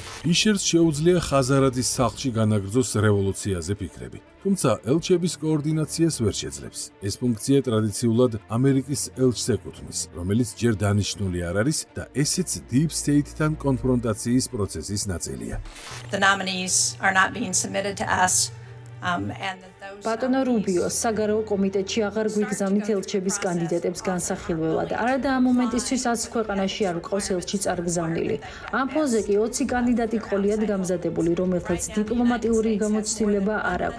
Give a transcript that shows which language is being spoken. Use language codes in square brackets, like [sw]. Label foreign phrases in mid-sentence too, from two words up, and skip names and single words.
[ka] ფიშერს შეუძლია ხაზარაძის სახლში განაგრძოს რევოლუციაზე ფიქრები, თუმცა ელჩების კოორდინაციას ვერ შეძლებს. ეს ფუნქცია ტრადიციულად ამერიკის ელჩს ეკუთვნის, რომელიც ჯერ დანიშნული არ არის და ესეც [en] Deep State- [ka] თან კონფრონტაციის პროცესის ნაწილია. [en] The nominees are not being submitted to us. [ka] ბატონო რუბიო, საგარეო კომიტეტში აღარ გვიგზავნით ელჩების კანდიდატებს განსახილველად. არადა ამ მომენტისთვის 100 ქვეყანაში არ გვყავს ელჩი წარგზავნილი. ამ ფონზე კი 20 კანდიდატი ყოლიათ გამზადებული, რომელთაც დიპლომატიური გამოცდილება არ აქვთ.